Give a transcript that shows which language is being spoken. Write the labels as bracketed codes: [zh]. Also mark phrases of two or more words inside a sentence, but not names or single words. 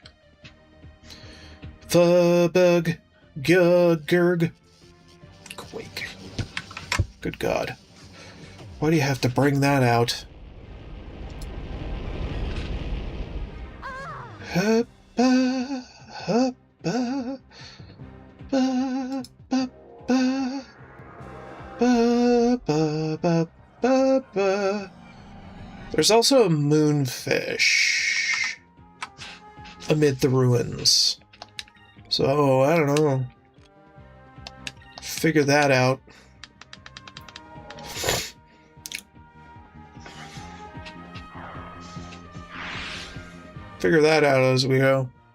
[en] Fubug, gugurg. Quake. Good God. Why do you have to bring that out? Huppa, huppa, ba, ba, ba, ba, ba, ba, ba, ba. There's also a moonfish amid the ruins. So, I don't know. figure that out. Figure that out as we go.